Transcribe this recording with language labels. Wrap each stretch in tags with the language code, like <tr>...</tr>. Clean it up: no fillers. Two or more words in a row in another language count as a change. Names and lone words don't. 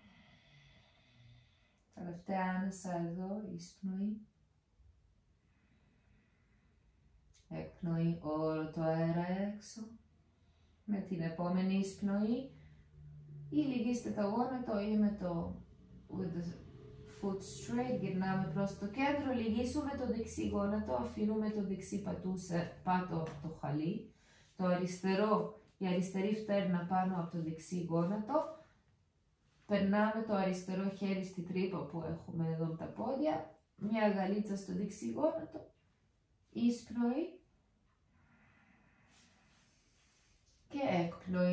<el>Τελευταία άνεσα εδώ, εισπνοή. Εκπνοή, όλο το αέρα έξω. Με την επόμενη εισπνοή ή λυγίστε το γόνατο ή με το</el> <en>with the foot straight,</en> <el>γυρνάμε προς το κέντρο, λυγίσουμε το δεξί γόνατο, αφήνουμε το δεξί πάτο από το χαλί, το αριστερό, η αριστερή φτέρνα πάνω από το δεξί γόνατο, περνάμε το αριστερό χέρι στη τρύπα που έχουμε εδώ με τα πόδια, μια γαλίτσα στο δεξί γόνατο, εισπνοή και εκπνοή.</el>